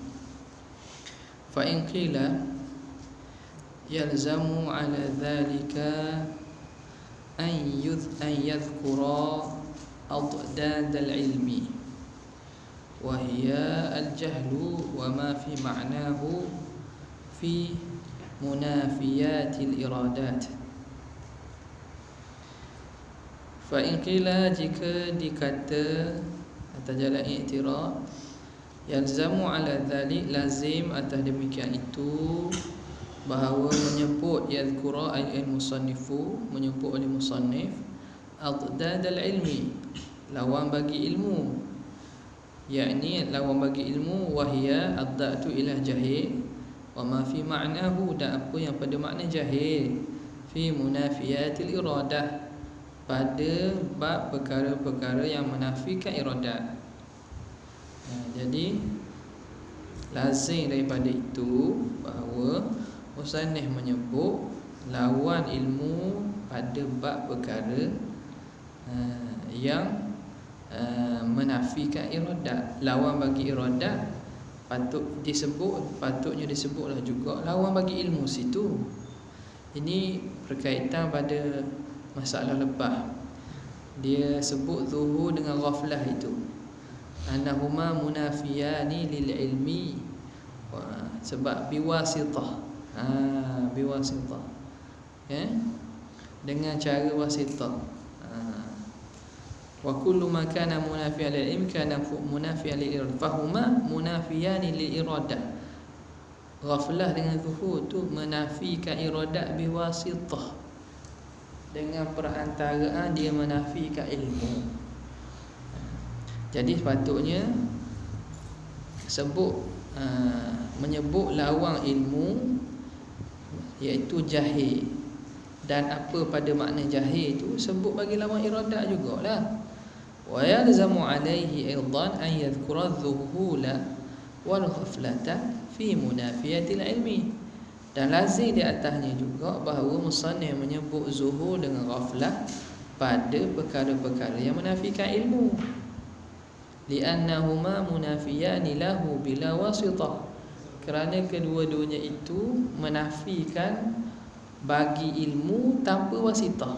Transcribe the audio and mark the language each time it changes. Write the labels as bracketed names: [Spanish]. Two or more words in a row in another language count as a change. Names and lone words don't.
[Arabic] فإن قيل يلزم على ذلك أن يذكر أضداد العلم وهي الجهل وما في معناه في منافيات الإرادات. فإن قيل [Malay] jika dikata atau jalan i'tirad [Arabic] يلزم على ذلك [Malay] lazim atas demikian itu bahawa menyebut [Arabic] يذكر المصنف [Malay] menyebut oleh musannif [Arabic] أضداد العلم [Malay] lawan bagi ilmu, yakni lawan bagi ilmu [Arabic] وهي الضد إلى جهل وما في معناه [Malay] dan apa yang pada makna jahil [Arabic] في منافيات الإرادة [Malay] pada bab perkara-perkara yang menafikan iradat. Jadi lazim daripada itu bahawa musannif menyebut lawan ilmu pada bab perkara yang menafikan iradat. Lawan bagi iradat patutnya disebutlah juga lawan bagi ilmu situ. Ini berkaitan pada masalah lepas. Dia sebut zuhur dengan ghaflah itu [Arabic] أنهما منافيان للعلم [Malay] sebab biwasitah. Biwasitah dengan cara wasitah. [Arabic] وكل ما كان منافيا للعلم كان منافيا للإرادة فهما منافيان للإرادة fahuma munafiyani lil iradah. [Malay] Ghaflah dengan zuhur tu menafikan iradat biwasitah, dengan perantaraan dia menafikan ilmu. Jadi sepatutnya menyebut lawang ilmu iaitu jahil, dan apa pada makna jahil itu sebut bagi lawan iradat jugalah. [Arabic] ويلزم عليه أيضا أن يذكر الذهول والغفلة في منافيات العلم. [Malay] Dan lazim di atasnya juga bahawa musannif menyebut zuhur dengan ghaflah pada perkara-perkara yang menafikan ilmu. [Arabic] لأنهما منافيان له بلا واسطة. [Malay] Kerana kedua-duanya itu menafikan bagi ilmu tanpa wasitah.